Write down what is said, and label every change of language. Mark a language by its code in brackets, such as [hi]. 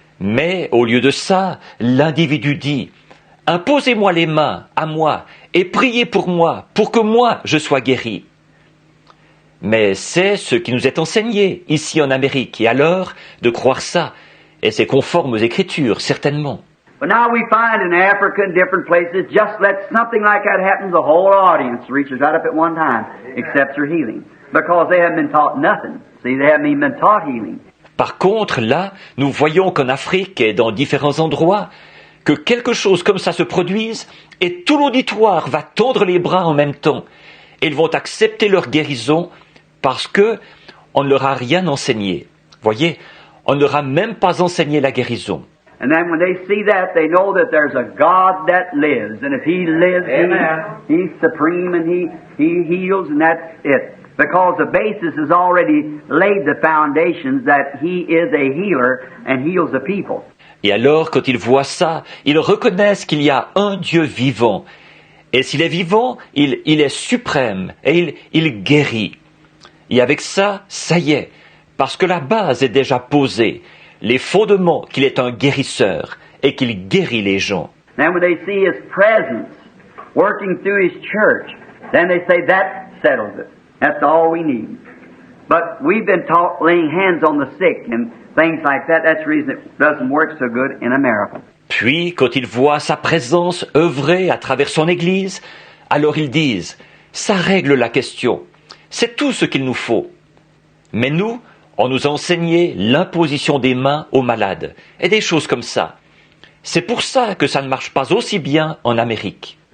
[fr] Mais au lieu de ça, l'individu dit « imposez-moi les mains à moi et priez pour moi, pour que moi je sois guéri. » Mais c'est ce qui nous est enseigné ici en Amérique, et alors de croire ça, et c'est conforme aux Écritures, certainement. [en] But now we find in Africa and different places, just let something like that happen, the whole audience reaches right up at one time, accepts their healing. Because they haven't been taught nothing. See, they haven't even been taught healing. [fr] Par contre, là, nous voyons qu'en Afrique et dans différents endroits, que quelque chose comme ça se produise, et tout l'auditoire va tendre les bras en même temps. Et ils vont accepter leur guérison parce que on ne leur a rien enseigné. Voyez, on ne leur a même pas enseigné la guérison. [en] And then when they see that, they know that there's a God that lives. And if He lives, He's supreme and He heals, and that's it. Because the basis has already laid the foundations that He is a healer and heals the people. [fr] Et alors, quand ils voient ça, ils reconnaissent qu'il y a un Dieu vivant. Et s'il est vivant, il est suprême et il guérit. Et avec ça, ça y est, parce que la base est déjà posée, les fondements qu'il est un guérisseur et qu'il guérit les gens. [en] Then when they see His presence working through His church, then they say that settles it. That's all we need. But we've been taught laying hands on the sick and things like that. That's the reason it doesn't work so good in America. [fr] Puis, quand ils voient sa présence œuvrer à travers son Église, alors ils disent « ça règle la question, c'est tout ce qu'il nous faut ». Mais nous, on nous a enseigné l'imposition des mains aux malades et des choses comme ça. C'est pour ça que ça ne marche pas aussi bien en Amérique.